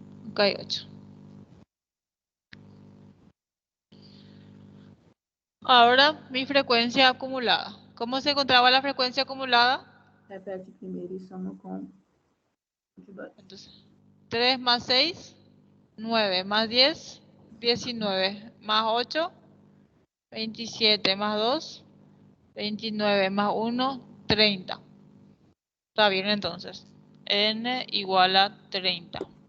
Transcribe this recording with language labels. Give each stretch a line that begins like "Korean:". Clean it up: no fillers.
Spanish: Acá hay 8. Ahora mi frecuencia acumulada. ¿Cómo se encontraba la frecuencia acumulada?
Portuguese: Repete primeiro e soma com o de baixo.
Spanish: Entonces, 3 más 6, 9 más 10, 19 más 8, 27 más 2, 29 más 1, 30. Está bien entonces. N igual a 30.